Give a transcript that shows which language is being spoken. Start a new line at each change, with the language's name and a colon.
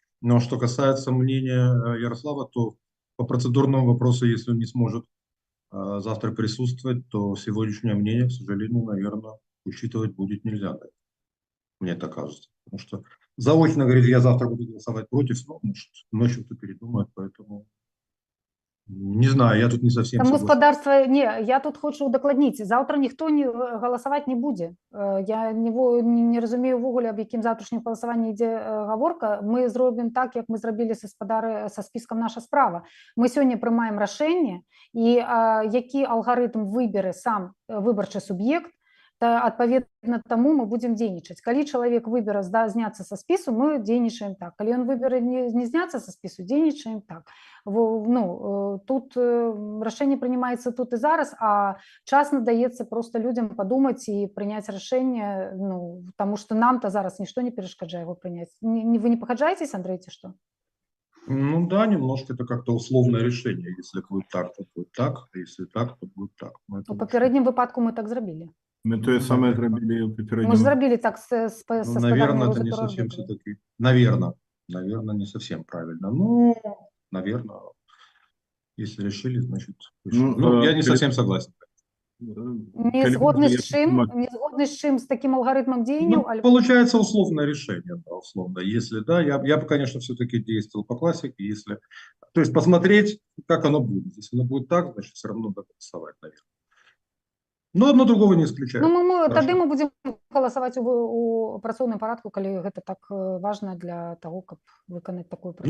Russian: Но что касается мнения Ярослава, то по процедурному вопросу, если он не сможет завтра присутствовать, то сегодняшнее мнение, к сожалению, наверное, учитывать будет нельзя. Мне так кажется. Потому что заочно говорить, я завтра буду голосовать против, но может, ночью кто передумает, поэтому не знаю, я тут не совсем
Belarusian: Таму
Russian: согласен.
Belarusian: спадарства, не, я тут хочу удакладніць, заўтра ніхто не галасаваць не будзе. Я не разумею ўвогуле, аб якім заўтрашнім галасаванні ідзе гаворка. Мы зробім так, як мы зрабілі са спіскам «Наша справа». Мы сёння прымаем рашэнне, і які алгарытм выбере сам выбарчы суб'ект, адпаведна таму мы будзем дзейнічаць. Калі чалавек выбере зняцца са спісу, мы дзейнічаем так. Калі ён выбере не зняцца са спісу, дзейнічаем так. Ну, тут рашэнне прынимаецца тут і зараз, а час надаецца просто людям падумаць і прыняць рашэнне, ну, таму што нам-то зараз нішто не перашкаджае яго прыняць. Вы не пагаджаецесь, Андрей, ці што?
Russian: Ну да, немножко это как-то условное решение. Если будет так, то будет так, а если так, то будет так.
Belarusian: У папярэднім выпадку мы так зрабілі. Мы то самое зрабілі ў папярэднім. Мы ж зрабілі так со
Russian: наверное, это не совсем все-таки. Наверное, не совсем правильно. Ну, наверное, если решили, значит... Ну, я не совсем согласен.
Belarusian: Не згодны з чым, з таким алгарытмам дзеянняў?
Russian: Ну, получается условное решение, да, условно. Если да, я бы, конечно, все-таки действовал по классике, если... То есть посмотреть, как оно будет. Если оно будет так, значит, все равно надо голосовать, наверное. Но одно другого не исключает.
Belarusian: Ну, тады мы будем голосовать у працоўным парадку, калі гэта
Russian: так важно для того,
Belarusian: каб выканаць такую працу.